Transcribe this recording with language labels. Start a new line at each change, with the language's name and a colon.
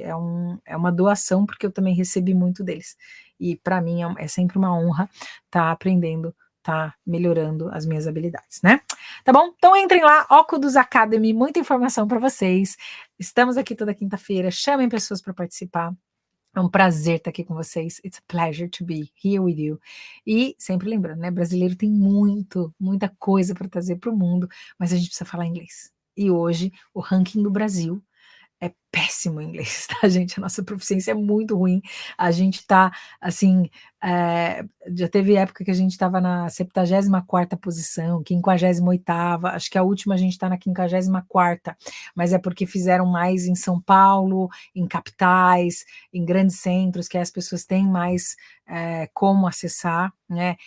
Portuguese: É uma doação, porque eu também recebi muito deles, e para mim é sempre uma honra estar aprendendo, tá melhorando as minhas habilidades, né? Tá bom? Então entrem lá, Ocudos Academy, muita informação para vocês. Estamos aqui toda quinta-feira, chamem pessoas para participar. É um prazer estar aqui com vocês.
English: It's a pleasure to be here with you.
Portuguese: E sempre lembrando, né? Brasileiro tem muita coisa para trazer para o mundo, mas a gente precisa falar inglês. E hoje o ranking do Brasil é péssimo inglês, tá, gente? A nossa proficiência é muito ruim. A gente tá, assim, já teve época que a gente estava na 74ª posição, 58ª, acho que a última a gente está na 54ª, mas é porque fizeram mais em São Paulo, em capitais, em grandes centros, que as pessoas têm mais como acessar, né?